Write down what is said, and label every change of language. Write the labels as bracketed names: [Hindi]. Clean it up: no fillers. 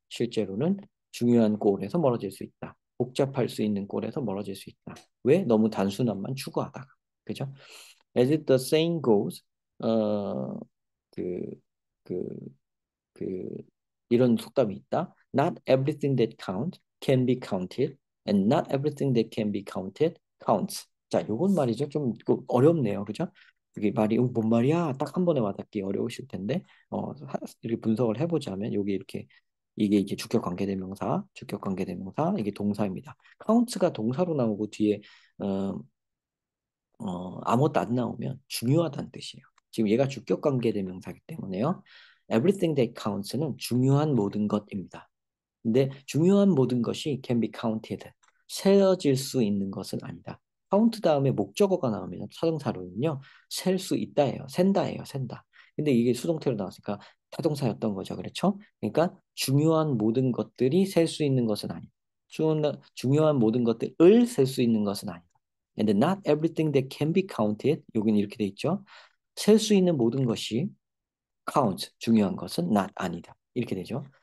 [Korean] 실제로는 중요한 골에서 멀어질 수 있다. 복잡할 수 있는 골에서 멀어질 수 있다. 왜? 너무 단순함만 추구하다가. 그죠? [English] As the saying goes, [Korean] 어, 그, 그, 그 이런 속담이 있다. [English] Not everything that counts can be counted, and not everything that can be counted counts. [Korean] 자, 요건 말이죠. 좀 어렵네요, 그죠? 이게 말이 뭔 말이야? 딱 한 번에 와닿기 어려우실 텐데, 이렇게 분석을 해보자면 여기 이렇게 이게 이제 주격 관계대명사, 이게 동사입니다. counts가 동사로 나오고 뒤에 어, 아무것도 안 나오면 중요하다는 뜻이에요. 지금 얘가 주격 관계대명사이기 때문에요. [English] Everything that counts [Korean] 는 중요한 모든 것입니다. 근데 중요한 모든 것이 [English] can be counted. [Korean] 세어질 수 있는 것은 아니다. count 다음에 목적어가 나오면 타동사로는요. 셀 수 있다예요. 센다예요. 센다. 근데 이게 수동태로 나왔으니까 타동사였던 거죠. 그렇죠? 그러니까 중요한 모든 것들이 셀 수 있는 것은 아니다. 중요한 모든 것들을 셀 수 있는 것은 아니다. [English] And not everything that can be counted. [Korean] 여기는 이렇게 돼 있죠. 셀 수 있는 모든 것이 count, 중요한 것은 not, 아니다. 이렇게 되죠.